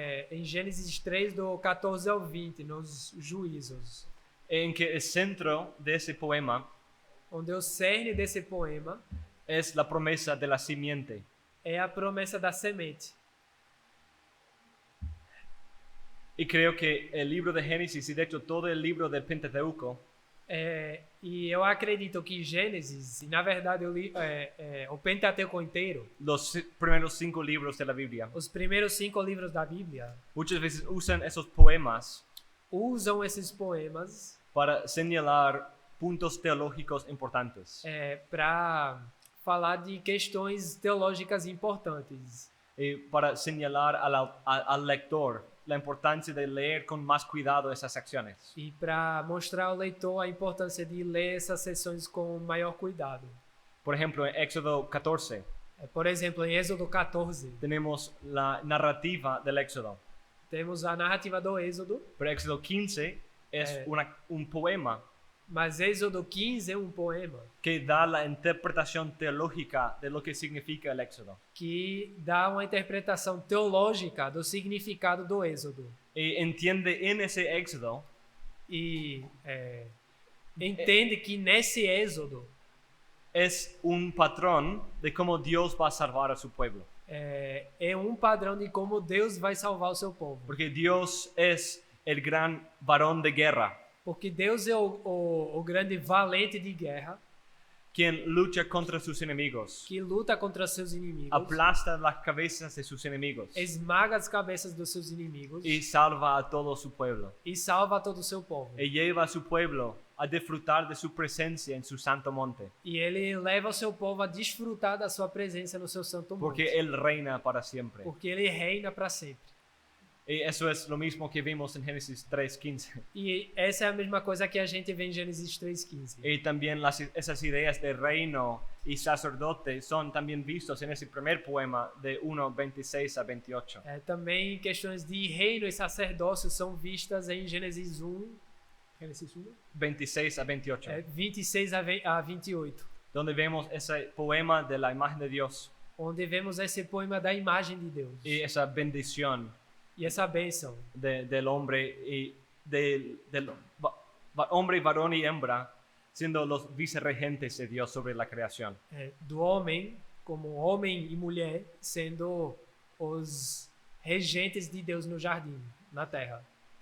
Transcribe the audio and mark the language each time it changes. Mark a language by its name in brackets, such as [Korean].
[Portuguese] em Gênesis 3, do 14 ao 20, nos juízos. [Spanish] En que el centro de ese poema [Portuguese] Onde o cerne desse poema [Spanish] es la promesa de la simiente. [Portuguese] é a promessa da semente. [Spanish] Y creo que el libro de Génesis, y de hecho todo el libro del Pentateuco, [Portuguese] E eu acredito que Gênesis, e na verdade o Pentateuco inteiro, [Spanish] los primeros 5 libros de la Biblia, [Portuguese] os primeiros 5 livros da Bíblia, [Spanish] muchas veces usan esos poemas [Portuguese] usam esses poemas [Spanish] para señalar puntos teológicos importantes. [Portuguese] para falar de questões teológicas importantes. [Spanish] Y para señalar al lector la importancia de leer con más cuidado esas secciones. [Portuguese] E para mostrar ao leitor a importância de ler essas seções com maior cuidado. [Spanish] Por ejemplo, en Éxodo 14 [Portuguese] Por exemplo, em Êxodo 14, [Spanish] tenemos la narrativa del Éxodo, [Portuguese] temos a narrativa do Êxodo, [Spanish] pero Éxodo 15 es un poema [Portuguese] mas Êxodo 15 é poema [Spanish] que da la interpretación teológica de lo que significa el Éxodo. [Portuguese] que dá uma interpretação teológica do significado do Êxodo. [Spanish] Y entiende en ese Éxodo [Portuguese] E entende que nesse Êxodo [Spanish] es un patrón de cómo Dios va a salvar a su pueblo. [Portuguese] É um padrão de como Deus vai salvar o seu povo. [Spanish] Porque Dios es el gran varón de guerra, [Portuguese] Porque Deus é o grande valente de guerra [Spanish] quien lucha contra sus enemigos, [Portuguese] que luta contra seus inimigos, [Spanish] aplasta las cabezas de sus enemigos [Portuguese] esmaga as cabeças dos seus inimigos [Spanish] y salva a todo su pueblo. [Portuguese] e salva todo o seu povo. [Spanish] Y lleva a su pueblo a disfrutar de su presencia en su santo monte, [Portuguese] E ele leva o seu povo a desfrutar da sua presença no seu santo monte. [Spanish] porque Él reina para siempre. [Portuguese] Porque ele reina para sempre. [Spanish] Y eso es lo mismo que vimos en Génesis 3:15. [Portuguese] E essa é a mesma coisa que a gente vê em Gênesis 3:15. [Spanish] Y también esas ideas de reino y sacerdote son también vistos en ese primer poema de 1:26 a 28. [Portuguese] Também questões de reino e sacerdócio são vistas em Gênesis 1, Gênesis 1? [Spanish] 26 a 28. [Portuguese] 26 a 28, [Spanish] Donde vemos ese poema de la imagen de Dios [Portuguese] onde vemos esse poema da imagem de Deus [Spanish] y esa bendición [Portuguese] e essa bênção [Spanish] del hombre y del hombre, varón y hembra siendo los vicerregentes de Dios sobre la creación. [Portuguese] do homem, como homem e mulher, sendo os regentes de Deus no jardim, na terra.